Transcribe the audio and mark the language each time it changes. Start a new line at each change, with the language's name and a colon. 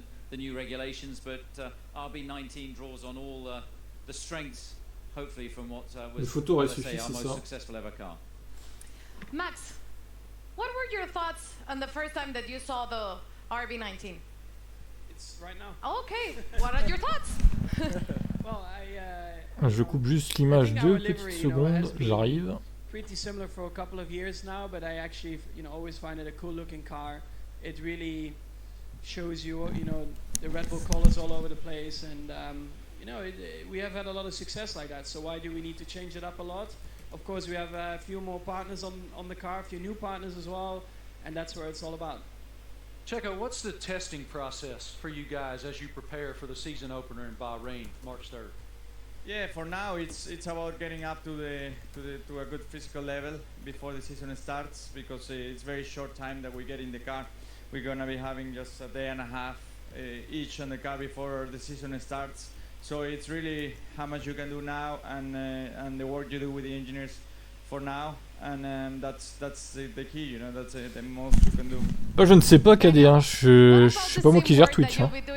English: The new regulations, but RB19 draws on all the strengths, hopefully, from what was our most successful ever car. Max, what were your thoughts on the first time that you saw the RB19? It's right now. Okay, what are your thoughts? Well,
French: Je coupe juste l'image 2 petites secondes, j'arrive.
English: Pretty similar for a couple of years now, but I actually, always find it a cool looking car. It really shows you, the Red Bull colors all over the place, and we have had a lot of success like that. So why do we need to change it up a lot? Of course, we have a few more partners on the car, a few new partners as well, and that's where it's all about. Checo, what's the testing process for you guys as you prepare for the season opener in Bahrain, March 3rd? Yeah, for now it's about getting up to a good physical level before the season starts, because it's very short time that we get in the car. We're gonna be having just a day and a half each on the car before the season starts. So it's really how much you can do now, and the work you do with the engineers for now, and that's the key, that's the most you can do.
French: Je ne sais pas KD, hein. Je sais pas moi qui gère Twitch. Hein.